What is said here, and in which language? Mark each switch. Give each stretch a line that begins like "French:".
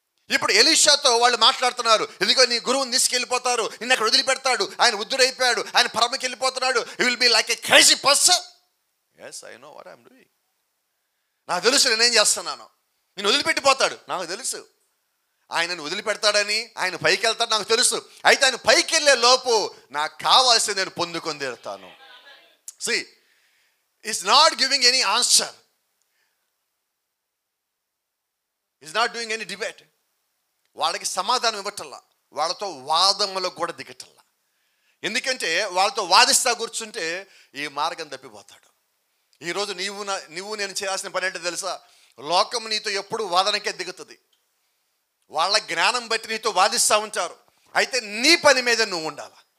Telugu: ఇప్పుడు ఎలీషాతో వాళ్ళు మాట్లాడుతున్నారు, ఇదిగో నీ గురువుని తీసుకెళ్ళిపోతారు, నిన్ను అక్కడ వదిలిపెడతాడు, ఆయన వృద్ధుడైపోయాడు, ఆయన పరమకి వెళ్ళిపోతున్నాడు,
English: You will be like a crazy person. Yes, I know what I'm doing.
Telugu: నాకు తెలుసు నేనేం చేస్తున్నాను. నేను వదిలిపెట్టిపోతాడు, నాకు తెలుసు. ఆయనను వదిలిపెడతాడని, ఆయన పైకి వెళ్తాడు, నాకు తెలుసు. అయితే ఆయన పైకి వెళ్ళే లోపు నాకు కావాల్సింది నేను పొందుకొని తీరుతాను.
English: See, he's not giving any answer. He's not doing any debate.
Telugu: వాళ్ళకి సమాధానం ఇవ్వటల్లా, వాళ్ళతో వాదములకు కూడా దిగటల్లా. ఎందుకంటే వాళ్ళతో వాదిస్తా కూర్చుంటే ఈ మార్గం తప్పిపోతాడు. ఈరోజు నువ్వు నేను చేయాల్సిన పని ఏంటో తెలుసా? లోకం నీతో ఎప్పుడు వాదనకే దిగుతుంది. వాళ్ళ జ్ఞానం బట్టి నీతో వాదిస్తూ ఉంటారు. అయితే నీ పని మీద నువ్వు ఉండాలి.